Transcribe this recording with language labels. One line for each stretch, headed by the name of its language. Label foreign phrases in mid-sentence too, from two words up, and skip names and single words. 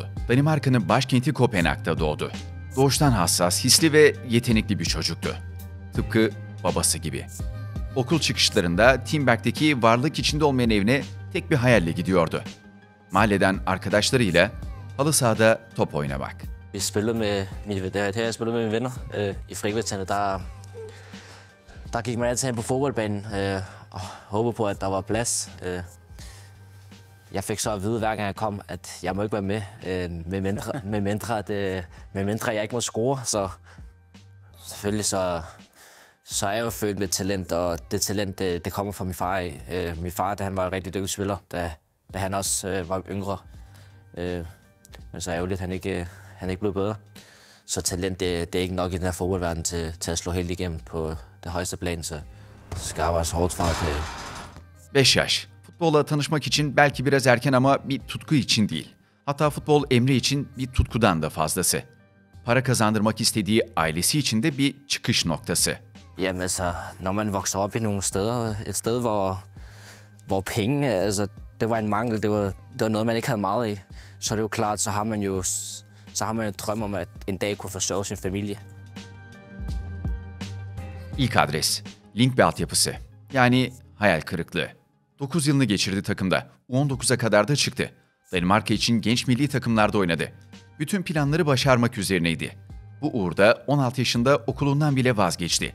Turkish: Danimarka'nın başkenti Kopenhag'da doğdu. Doğuştan hassas, hisli ve yetenekli bir çocuktu. Tıpkı babası gibi. Okul çıkışlarında Timberg'deki varlık içinde olmayan evine tek bir hayalle gidiyordu. Mahalleden arkadaşlarıyla halı sahada top oynamak.
Danish: Vi spillede med mine, det har jeg spillet med mine venner i frikvartererne. Der gik man altid hen på fodboldbanen og håbede på, at der var plads. Jeg fik så at vide, hver gang jeg kom, at jeg må ikke være med, medmindre jeg ikke må score. Så selvfølgelig så er jeg jo født med talent, og det talent, det kommer fra min far af. Min far, han var en rigtig dygtig spiller, da han også var yngre. Men så ærgerligt, han ikke blev bedre. Så talent, det er ikke nok i den her fodboldverden til at slå helt igennem på det højeste plan, så skal arbejde hårdt for at...
Turkish: 5 yaş. Futbolla tanışmak için belki biraz erken ama bir tutku için değil. Hatta futbol Emre için bir tutkudan da fazlası. Para kazandırmak istediği ailesi için de bir çıkış noktası.
Danish: Jamen altså, når man vokser op i nogle steder, et sted hvor penge, altså det var en mangel, det var noget man ikke havde meget i, så er det jo klart, så har man jo en drøm om at en dag kunne forsørge sin familie.
Turkish: İlk adres, Lyngby altyapısı. Yani hayal kırıklığı. 9 yılını geçirdi takımda. U19'a kadar da çıktı. Danimarka için genç milli takımlarda oynadı. Bütün planları başarmak üzerineydi. Bu uğurda 16 yaşında okulundan bile vazgeçti.